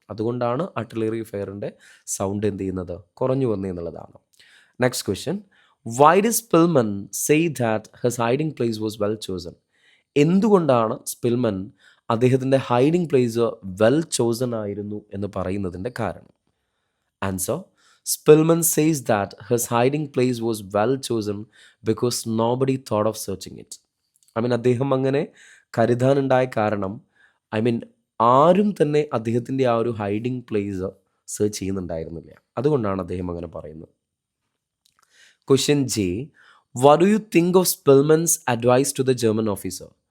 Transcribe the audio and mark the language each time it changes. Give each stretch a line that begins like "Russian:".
Malayalam: അതുകൊണ്ടാണ് artillery ഫയറിൻ്റെ sound എന്ത് ചെയ്യുന്നത്, കുറഞ്ഞു വന്നു എന്നുള്ളതാണ്.
English: Next question, why did Spilman say that his hiding place was well chosen?
Malayalam: എന്തുകൊണ്ടാണ് സ്പിൽമൻ അദ്ദേഹത്തിൻ്റെ ഹൈഡിങ് പ്ലേസ് വെൽ ചോസൺ ആയിരുന്നു എന്ന് പറയുന്നതിൻ്റെ കാരണം?
English: Answer, Spillman says that his hiding place was well chosen because nobody thought of searching it.
Malayalam: അദ്ദേഹം അങ്ങനെ കരുതാനുണ്ടായ കാരണം ആരും തന്നെ അദ്ദേഹത്തിൻ്റെ ആ ഒരു ഹൈഡിങ് പ്ലേസ് സെർച്ച് ചെയ്യുന്നുണ്ടായിരുന്നില്ല. അതുകൊണ്ടാണ് അദ്ദേഹം അങ്ങനെ പറയുന്നത്. Question J.
English: What do you think of Spillman's advice to the German officer?